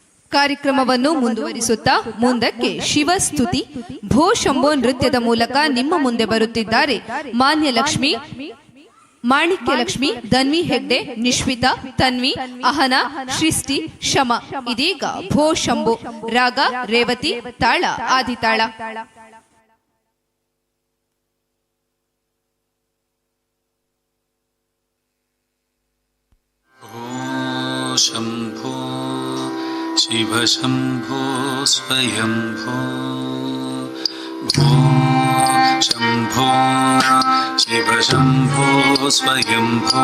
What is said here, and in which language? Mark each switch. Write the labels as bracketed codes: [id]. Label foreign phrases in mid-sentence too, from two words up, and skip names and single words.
[kn] ಕಾರ್ಯಕ್ರಮವನ್ನು ಮುಂದುವರಿಸುತ್ತಾ ಮುಂದಕ್ಕೆ ಶಿವಸ್ತುತಿ ಭೋ ಶಂಭೋ ನೃತ್ಯದ ಮೂಲಕ ನಿಮ್ಮ ಮುಂದೆ ಬರುತ್ತಿದ್ದಾರೆ ಮಾನ್ಯ ಲಕ್ಷ್ಮಿ, ಮಾಣಿಕ್ಯ ಲಕ್ಷ್ಮಿ, ಧನ್ವಿ ಹೆಗ್ಡೆ, ನಿಶ್ವಿತಾ, ತನ್ವಿ, ಅಹನಾ, ಸೃಷ್ಟಿ, ಶಮ. ಇದೀಗ ಭೋ ಶಂಭೋ ರಾಗ ರೇವತಿ, ತಾಳ ಆದಿತಾಳ. [sa] शंभो शिव शंभो स्वयंभो भो शंभो शिव शंभो स्वयंभो